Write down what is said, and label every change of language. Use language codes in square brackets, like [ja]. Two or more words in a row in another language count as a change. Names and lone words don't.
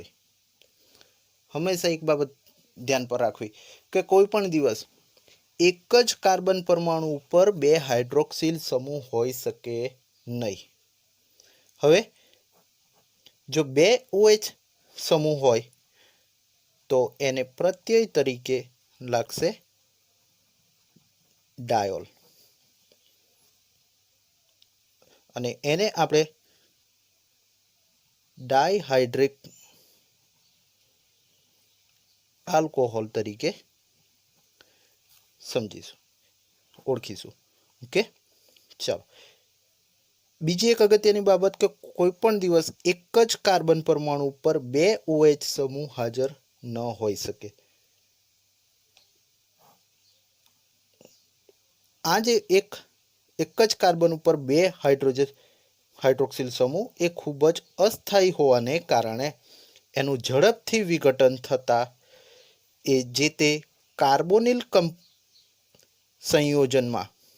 [gu] હંમેશા એક બાબત ધ્યાન પર રાખવી કે કોઈ પણ દિવસ એક જ કાર્બન પરમાણુ પર 2 હાઇડ્રોક્સિલ સમૂહ હોઈ શકે નહીં। હવે જો 2 OH સમૂહ હોય તો એને પ્રત્યય તરીકે લાગશે ડાયોલ અને એને આપણે [en] dihydric alcohol [gu] તરીકે સમજીશું ઓળખીશું। ओके चलो બીજી એક અગત્યની બાબત કે કોઈ પણ દિવસ એક જ કાર્બન પરમાણુ ઉપર બે OH સમૂહ હાજર ન હોઈ શકે. આ જે એક જ કાર્બન ઉપર બે હાઇડ્રોક્સિલ સમૂહ એ ખૂબ જ અસ્થાયી હોવાને કારણે એનું ઝડપથી વિઘટન થતાં એ જે તે કાર્બોનિલ સંયોજનમાં